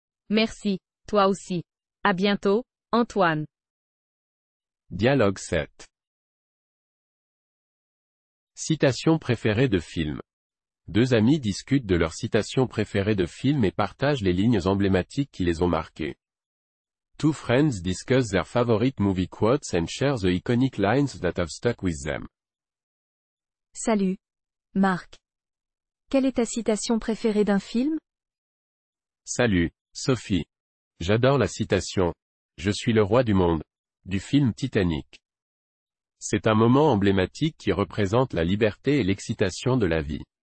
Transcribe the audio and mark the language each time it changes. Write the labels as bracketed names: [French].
[French] Merci, toi aussi. À bientôt, Antoine. Dialogue 7. Citation préférée de film. Deux amis discutent de leur citation préférée de film et partagent les lignes emblématiques qui les ont marquées. [English] Two friends discuss their favorite movie quotes and share the iconic lines that have stuck with them. [French] Salut, Marc. Quelle est ta citation préférée d'un film? Salut, Sophie. J'adore la citation « Je suis le roi du monde » du film Titanic. C'est un moment emblématique qui représente la liberté et l'excitation de la vie.